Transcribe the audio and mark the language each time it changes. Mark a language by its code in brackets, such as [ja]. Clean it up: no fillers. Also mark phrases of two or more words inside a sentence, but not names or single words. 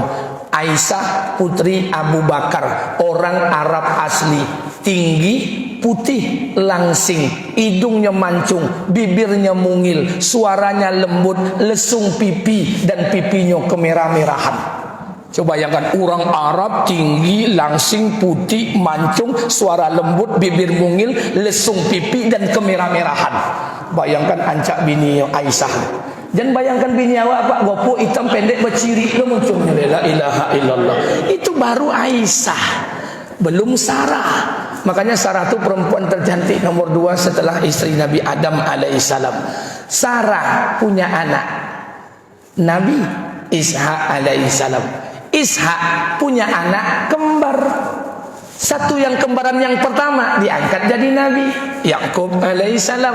[id] Aisyah putri Abu Bakar, orang Arab asli, tinggi, putih, langsing, hidungnya mancung, bibirnya mungil, suaranya lembut, lesung pipi dan pipinya kemerah-merahan. Coba bayangkan orang Arab tinggi, langsing, putih, mancung, suara lembut, bibir mungil, lesung pipi dan kemerah-merahan. Bayangkan ancak bini Aisyah. Dan bayangkan bini awak Pak, gopo hitam pendek berciri lo munculnya, [ar] la ilaha illallah. [id] Itu baru Aisyah, belum Sarah. Makanya Sarah itu perempuan tercantik nomor 2 setelah istri Nabi Adam alaihissalam. Sarah punya anak Nabi Ishak alaihissalam. Ishak punya anak kembar. Satu yang kembaran yang pertama diangkat jadi Nabi Yakub alaihissalam.